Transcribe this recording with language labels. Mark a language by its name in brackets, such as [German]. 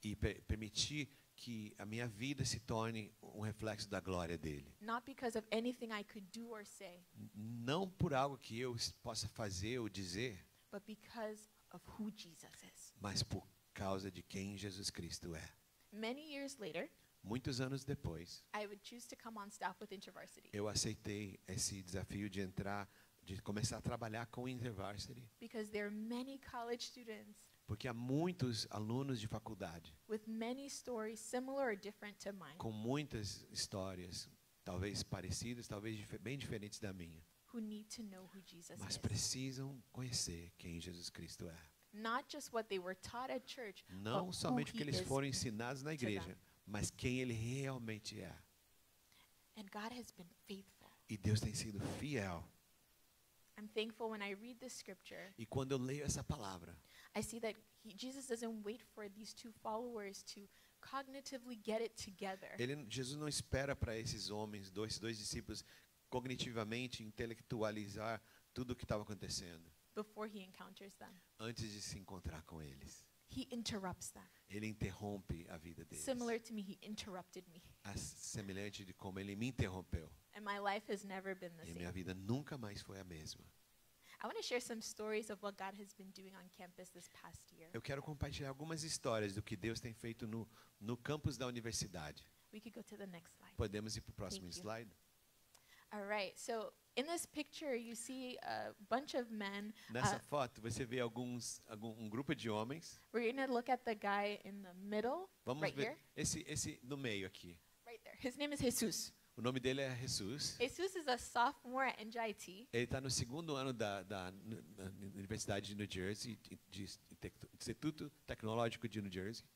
[Portuguese] e permitir que a minha vida se torne um reflexo da glória dele. [English] Not because of anything I could do or say, [Portuguese] Não por algo que eu possa fazer ou dizer, [English] but because of who Jesus is. [Portuguese] mas por causa de quem Jesus Cristo é. [English] Many years later, [Portuguese] Muitos anos depois, [English] I would choose to come on staff with InterVarsity [Portuguese] eu aceitei esse desafio de começar a trabalhar com InterVarsity, [English] because there are many college students [Portuguese] porque há muitos alunos de faculdade [English] with many stories similar or different to mine [Portuguese] com muitas histórias, talvez parecidas, talvez bem diferentes da minha, [English] who need to know who Jesus [Portuguese] mas [English] is. [Portuguese] precisam conhecer quem Jesus Cristo é. [English] Not just what they were taught at church, [Portuguese] Não [English] but [Portuguese] somente o [English] who [Portuguese] que [English] he [Portuguese] eles [English] is [Portuguese] foram ensinados na [English] to [Portuguese] igreja, [English] them. [Portuguese] mas quem ele realmente é. [English] And God has been faithful. [Portuguese] E Deus tem sido fiel. [English] I'm thankful when I read this scripture, [Portuguese] E quando eu leio essa palavra, [English] I see that Jesus doesn't wait for these two followers to cognitively get it together. [Portuguese] Jesus não espera para esses homens, dois discípulos, cognitivamente intelectualizar tudo o que estava acontecendo [English] Before he encounters them, [Portuguese] antes de se encontrar com eles. [English] he interrupts them. [Portuguese] Ele interrompe a vida deles. [English] Similar to me, he interrupted me. [Portuguese] Semelhante de como ele me interrompeu. [English] And my life has never been the [Portuguese] E minha [English] same. [Portuguese] vida nunca mais foi a mesma. [English] I want to share some stories of what God has been doing on campus this past year. [Portuguese] Eu quero compartilhar algumas histórias do que Deus tem feito no campus da universidade. [English] We could go to the next slide. [Portuguese] Podemos ir para o próximo [English] Thank you. [Portuguese] slide? [English] All right. So in this picture, you see a bunch of men. [Portuguese] Nessa foto, você vê um grupo de homens. [English] We're going to look at the guy in the middle, [Portuguese] Vamos [English] right [Portuguese] ver [English] here. [Portuguese] esse no meio aqui. [English] Right there. His name is Jesus. [Portuguese] O nome dele é Jesus. [English] Jesus is a sophomore at NJIT. [Portuguese] Ele está no segundo ano da Universidade de New Jersey, Instituto Tecnológico de New Jersey.